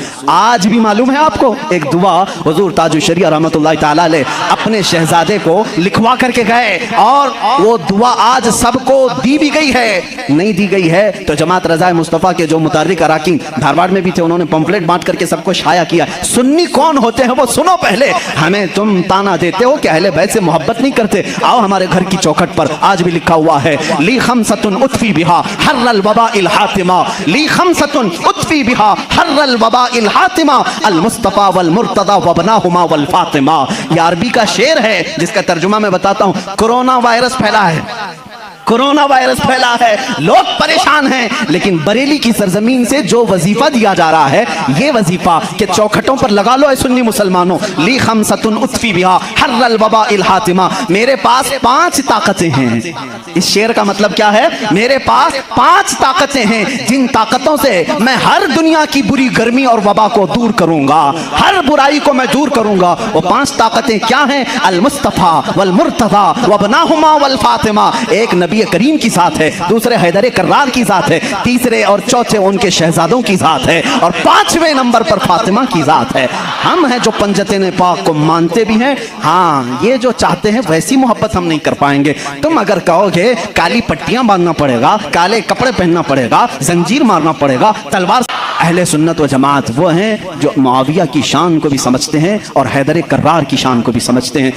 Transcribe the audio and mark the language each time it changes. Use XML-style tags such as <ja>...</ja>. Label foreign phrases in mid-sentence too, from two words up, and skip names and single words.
<hi>आज भी मालूम है आपको एक दुआ हुजूर ताजुश शरिया रहमतुल्लाह ताला अलैह अपने शहजादे को लिखवा करके गए, और वो दुआ आज सबको दी भी गई है, नहीं दी गई है तो जमात रज़ाए मुस्तफ़ा के जो मुतारिक अराकीन धारवाड़ में भी थे, उन्होंने पंपलेट बांट करके सबको शाया किया। सुन्नी कौन होते हैं वो सुनो पहले। हमें तुम ताना देते हो कि अहले बैत से मोहब्बत नहीं करते, आओ हमारे घर की चौखट पर आज भी लिखा हुआ है,</hi> <ar>لي خمسة أطفي بها حر الوباء الحاطمة، لي خمسة أطفي بها حر الوباء الحاطمة، المصطفى والمرتضى وابناهما والفاطمة.</ar> <hi>ये अरबी का शेर है जिसका तर्जुमा मैं बताता हूं। कोरोना वायरस फैला है, कोरोना वायरस फैला है, लोग परेशान हैं, लेकिन बरेली की सरजमीन से जो वजीफा दिया जा रहा है, ये वजीफा के चौखटों पर लगा लो सुन्नी मुसलमानों,</hi> <ar>لي خمسة أطفي بها حر الوباء الحاطمة.</ar> <hi>मेरे पास 5 ताकतें हैं। इस शेर का मतलब क्या है? मेरे पास 5 ताकतें हैं, जिन ताकतों से मैं हर दुनिया की बुरी गर्मी और वबा को दूर करूंगा, हर बुराई को मैं दूर करूंगा। वो 5 ताकतें क्या हैं?</hi> <ar>المصطفى والمرتضى وابناهما والفاطمة.</ar> <hi>एक नबी करीम की साथ है, दूसरे हैदर कर्रार की साथ है, तीसरे और चौथे उनके शहजादों की साथ है, और 5वें नंबर पर फातिमा की जात है। हम हैं जो पंजतन पाक को मानते भी हैं, हाँ ये जो चाहते हैं वैसी मोहब्बत हम नहीं कर पाएंगे। तुम अगर कहोगे काली पट्टियां बांधना पड़ेगा, काले कपड़े पहनना पड़ेगा, जंजीर मारना पड़ेगा, तलवार, अहले सुन्नत व जमात वो हैं जो मुआविया की शान को भी समझते हैं और हैदर कर्रार की शान को भी समझते हैं।</hi>